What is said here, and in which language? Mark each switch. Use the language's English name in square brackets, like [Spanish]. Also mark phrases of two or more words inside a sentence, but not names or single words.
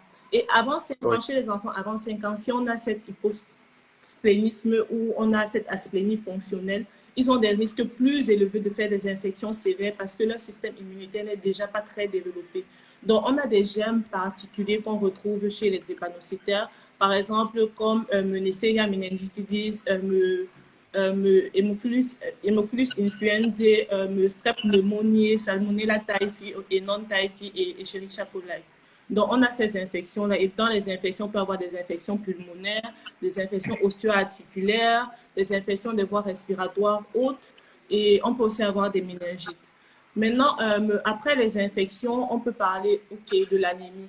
[French] Et avant 5 ans, chez les enfants, avant 5 ans, si on a cet hyposplénisme ou on a cette asplénie fonctionnelle, ils ont des risques plus élevés de faire des infections sévères parce que leur système immunitaire n'est déjà pas très développé. Donc, on a des germes particuliers qu'on retrouve chez les drépanocytaires, par exemple comme Neisseria meningitidis, Haemophilus influenzae, Strep pneumoniae, Salmonella typhi et non-typhi et Escherichia coli. Donc, on a ces infections-là. Et dans les infections, on peut avoir des infections pulmonaires, des infections osseo-articulaires, des infections des voies respiratoires hautes, et on peut aussi avoir des méningites. Maintenant, après les infections, on peut parler de l'anémie.